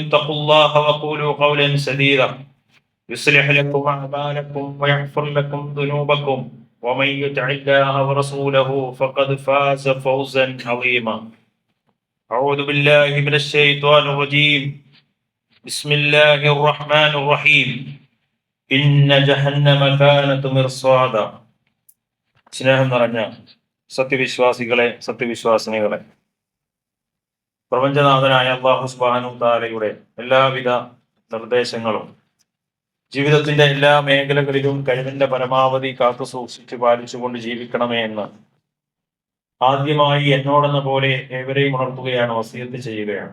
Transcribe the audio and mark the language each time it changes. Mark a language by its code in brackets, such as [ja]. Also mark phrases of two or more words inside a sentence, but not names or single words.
[ar] اتقوا الله وقولوا قولا سديدا يصلح لكم أعمالكم ويغفر لكم ذنوبكم ومن يطع الله ورسوله فقد فاز فوزا عظيما أعوذ بالله من الشيطان الرجيم بسم الله الرحمن الرحيم إن جهنم كانت مرصادا [ml] സ്നേഹം നിറഞ്ഞ സത്യവിശ്വാസികളെ സത്യവിശ്വാസിനികളെ, പ്രപഞ്ചനാഥനായ [ar] الله سبحانه تعالى [ml] എല്ലാവിധ നിർദ്ദേശങ്ങളും ജീവിതത്തിന്റെ എല്ലാ മേഖലകളിലും കഴിവിന്റെ പരമാവധി കാത്തു സൂക്ഷിച്ച് പാലിച്ചുകൊണ്ട് ജീവിക്കണമേ എന്ന് ആദ്യമായി എന്നോടെന്ന പോലെ ഏവരെയും ഉണർത്തുകയാണ്, വസിയത്ത് ചെയ്യുകയാണ്.